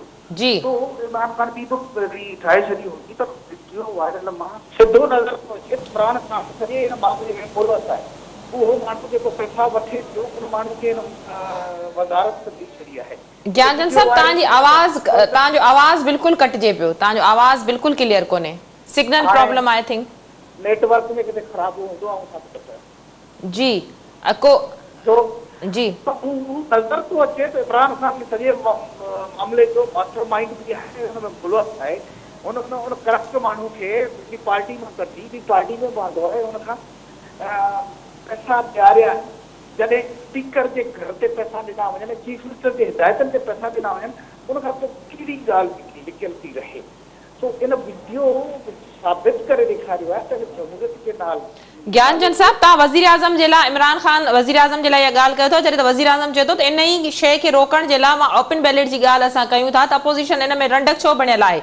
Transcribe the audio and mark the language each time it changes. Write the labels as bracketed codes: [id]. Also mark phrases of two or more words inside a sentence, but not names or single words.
[sd] जी, तो इमरान ख़ान बि ठाहे छॾी हूंदी त वीडियो वायरल मां सिधो नज़र थो अचे इमरान ख़ान सॼे हिन मामले में मुलवस आहे। उहो माण्हू जेको पैसा वठे पियो, उन माण्हू खे वज़ारत ॾेई छॾी आहे। ज्ञानचंद साहब, तव्हांजो आवाज़ बिल्कुलु कटिजे पियो, तव्हांजो आवाज़ बिल्कुल क्लियर कोन्हे। [en] सिग्नल प्रॉब्लम आई थिंक, [sd] नेटवर्क में किथे ख़राब हूंदो आहे। जी को जी नज़र तो अचे तो इमरान खान के सॼे मामले जो मास्टरमाइंड भी है, हुनमें मुलवस है। उन करप्ट माण्हू खे पार्टी में कढी, ॿी पार्टी में बांधो है, उन खां पैसा ॾियारिया। जॾहिं स्पीकर जे घर ते पैसा ॾिना वञनि, [en] chief minister [sd] जे हिदायतनि ते पैसा ॾिना वञनि, उन खां पोइ कहिड़ी ॻाल्हि लिकियल थी रहे। तो इन वीडियो साबित करे ॾेखारियो आहे त जमहूरियत जे नाल। ज्ञानचंद साहब, तव्हां वज़ीर आज़म जे लाइ, इमरान ख़ान वज़ीर आज़म जे लाइ इहा ॻाल्हि कयो था, जॾहिं त वज़ीर आज़म चए थो त इन ई शइ खे रोकण जे लाइ मां [en] open ballot [sd] जी ॻाल्हि असां कयूं था, त अपोज़िशन इन में रंडक छो बणियल आहे?